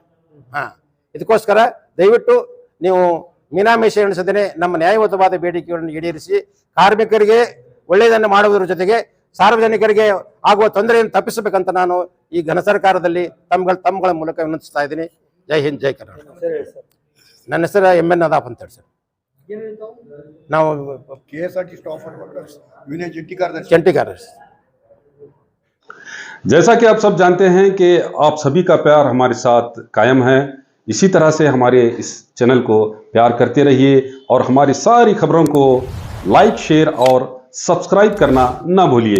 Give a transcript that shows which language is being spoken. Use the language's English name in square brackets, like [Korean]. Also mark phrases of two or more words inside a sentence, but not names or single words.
[Kannada] ಇದಕ್ಕೋಸ್ಕರ ದಯವಿಟ್ಟು ನೀವು ಮೀನಾಮೇಷ ಎಣಿಸದೇನೆ ನಮ್ಮ ನ್ಯಾಯಯುತವಾದ ಬೇಡಿಕೆಗಳನ್ನು ಈಡೇರಿಸಿ ಕಾರ್ಮಿಕರಿಗೆ ಒಳ್ಳೆಯದನ್ನು ಮಾಡುವುದರ ಜೊತೆಗೆ ಸಾರ್ವಜನಿಕರಿಗೆ ಆಗುವ ತೊಂದರೆಯನ್ನು ತಪ್ಪಿಸಬೇಕಂತ ನಾನು ಈ ಘನ ಸರ್ಕಾರದಲ್ಲಿ ತಮ್ಮಗಳ ಮೂಲಕ ವಿನಂತಿಸ್ತಾ ಇದ್ದೀನಿ. ಜೈ ಹಿಂದ್, ಜೈ ಕರ್ನಾಟಕ. ನನ್ನ ಹೆಸರು MN ನದಾಫ್ ಅಂತ ಹೇಳಿ ಸರ್. ನಾವು [English] KSRTC staff workers union [Kannada] ಜಂಟಿ ಕಾರ್ಯದರ್ಶಿ। [Hindi] जैसा कि आप सब जानते हैं कि आप सभी का प्यार हमारे साथ कायम है। इसी तरह से हमारे इस चैनल को प्यार करते रहिए और हमारी सारी खबरों को लाइक, शेयर और सब्सक्राइब करना ना भूलिए।